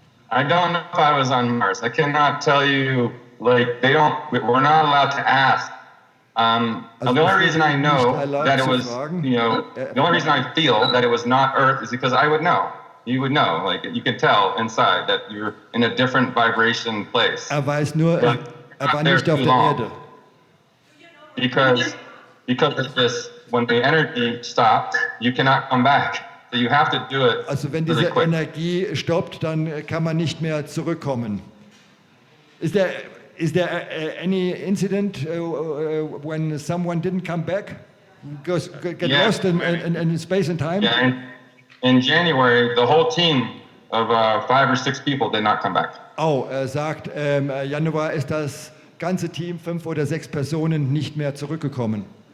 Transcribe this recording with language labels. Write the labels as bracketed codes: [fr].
[en] I don't know if I was on Mars. I cannot tell you. Like we're not allowed to ask. The only reason I know that it was, the only reason I feel that it was not Earth is because I would know. You would know, like you can tell inside that you're in a different vibration place. [de] Er weiß nur, er war nicht auf der Erde. [en] Because of this, when the energy stops, you cannot come back. So you have to do it. [de] Also wenn diese Energie stoppt, dann kann man nicht mehr zurückkommen. [en] Is there any incident when someone didn't come back, get lost in space and time? Yeah, in January, the whole team of 5 or 6 people did not come back. [de] Oh, er sagt, Januar ist das ganze Team, 5 oder 6 Personen, nicht mehr zurückgekommen.